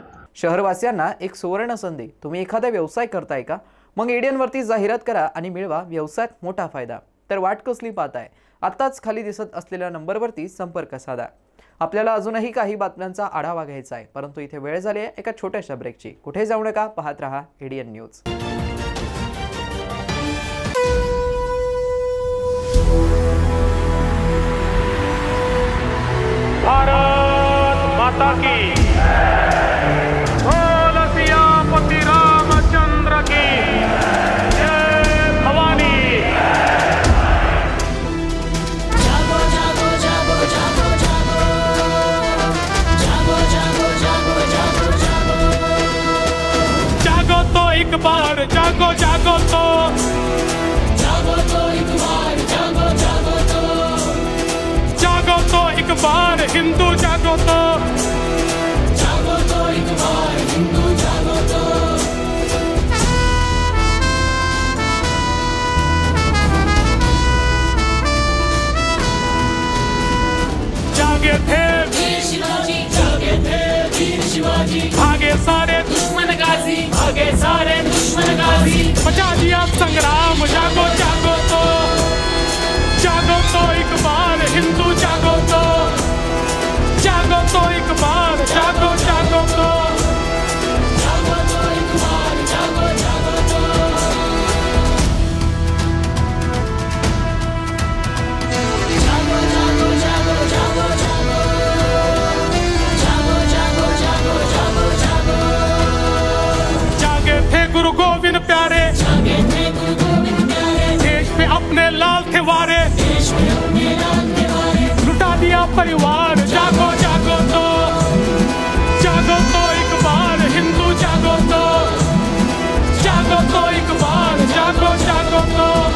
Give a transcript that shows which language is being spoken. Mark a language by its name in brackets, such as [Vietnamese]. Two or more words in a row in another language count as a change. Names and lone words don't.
[Marathi] शहरवासियांना एक सुवर्ण संधी. तुम्ही एखादा व्यवसाय करताय का? मग एडियनवरती जाहिरात करा आणि मिळवा व्यवसायात मोठा फायदा. तर वाट कसली पाहताय? आत्ताच खाली दिसत असलेल्या नंबरवरती संपर्क साधा. आपल्याला अजूनही काही बातम्यांचा आढावा घ्यायचा आहे, परंतु इथे वेळ झाली आहे एका छोट्याशा ब्रेकची. कुठे जाऊ नका, पाहत रहा एडियन न्यूज. [Hindi] भारत माता की बोल सियापति रामचंद्र की जय भवानी. जागो जागो जागो जागो जागो जागो जागो जागो जागो जागो जागो तो एक बार, जागो जागो तो एक बार, जागो जागो तो एक बार हिंदू जागो तो एक बार हिंदू जागो तो. जागे थे वीर शिवाजी, जागे थे वीर शिवाजी, भागे सारे दुश्मन गाजी, भागे सारे दुश्मन गाजी, बचा दिया संग्राम. जागो जागो तो एक बार हिंदू जागो तो एक बार, जागो जागो तो एक बार, जागो जागो तो. जागो जागो जागो जागो जागो जागो जागो जागो. जागे थे गुरु गोविंद प्यारे, जागे थे गुरु गोविंद प्यारे, देश पे अपने लाल थे वारे, देश में अपने लाल थे वारे, लुटा दिया परिवार. जागो जागो तो एक बार हिंदू जागो तो एक बार, जागो जागो तो.